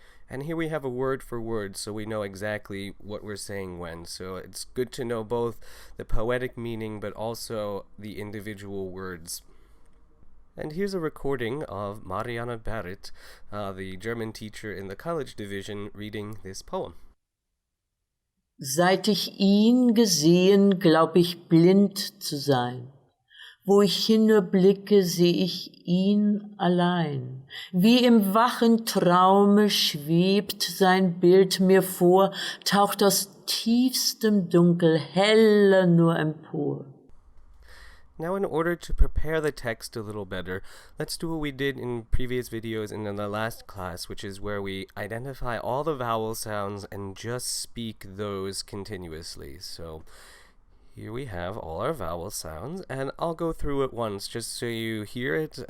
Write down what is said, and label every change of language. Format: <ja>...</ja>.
<en>And here we have a word for word, so we know exactly what we're saying when. So it's good to know both the poetic meaning, but also the individual words. And here's a recording of Marianne Barrett, the German teacher in the college division, reading this poem.</en> <de>Seit ich ihn gesehen, glaub ich blind zu sein. Wo ich hin nur blicke, seh ich ihn allein. Wie im wachen Traume schwebt sein Bild mir vor, taucht aus tiefstem Dunkel heller nur empor.</de> <en>Now, in order to prepare the text a little better, let's do what we did in previous videos and in the last class, which is where we identify all the vowel sounds and just speak those continuously. So here we have all our vowel sounds, and I'll go through it once just so you hear it.</en>